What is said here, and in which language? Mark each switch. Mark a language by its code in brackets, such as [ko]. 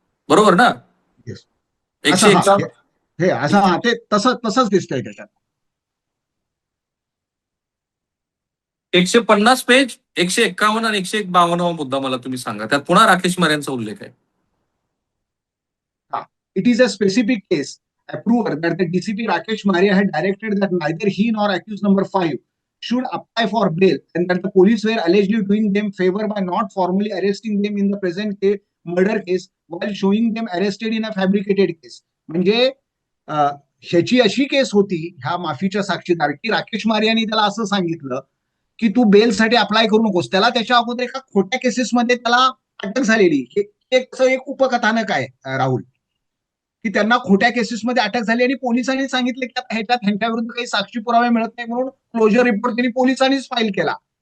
[mr] बरोबर ना? [en] Yes. [mr] 151 हे असं ते तसंच दिसतंय त्याच्यात. 150 पेज, 151 आणि 152 मुद्दा मला तुम्ही सांगा. त्यात पुन्हा राकेश मारे यांचा उल्लेख आहे. [en] It is a specific case, approver, that the DCP Rakesh Maria had directed that neither he nor accused number 5 should apply for bail, and that the police were allegedly doing them favor by not formally arresting them in the present murder case while showing them arrested in a fabricated case. [mr] म्हणजे ह्याची अशी केस होती ह्या माफीच्या साक्षीदार की राकेश मारियानी त्याला असं सांगितलं की तू बेलसाठी अप्लाय करू नकोस. त्याला त्याच्या अगोदर एका खोट्या केसेसमध्ये त्याला अटक झालेली. एक उपकथानक आहे राहुल. की त्यांना खोट्या केसेसमध्ये अटक झाली आणि पोलिसांनी सांगितलं की आता ह्याच्यात ह्यांच्याविरुद्ध काही साक्षी पुरावे मिळत नाही म्हणून क्लोजर रिपोर्ट त्यांनी पोलिसांनीच फाईल केला.